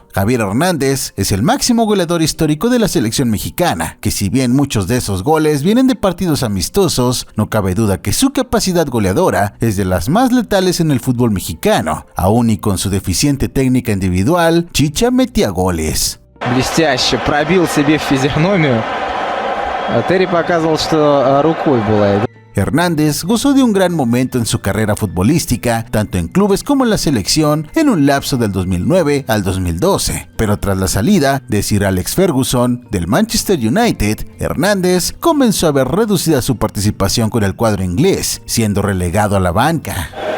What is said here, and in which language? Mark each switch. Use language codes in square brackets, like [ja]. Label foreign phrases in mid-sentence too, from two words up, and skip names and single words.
[es] Javier Hernández es el máximo goleador histórico de la selección mexicana, que si bien muchos de esos goles vienen de partidos amistosos, no cabe duda que su capacidad goleadora es de las más letales en el fútbol mexicano. Aún y con su deficiente técnica individual, Chicha metía goles. [ru] Блестяще пробил себе в физиономию. Терри показывал, что рукой была. [es] Hernández gozó de un gran momento en su carrera futbolística, tanto en clubes como en la selección, en un lapso del 2009 al 2012. Pero tras la salida de Sir Alex Ferguson del Manchester United, Hernández comenzó a ver reducida su participación con el cuadro inglés, siendo relegado a la banca.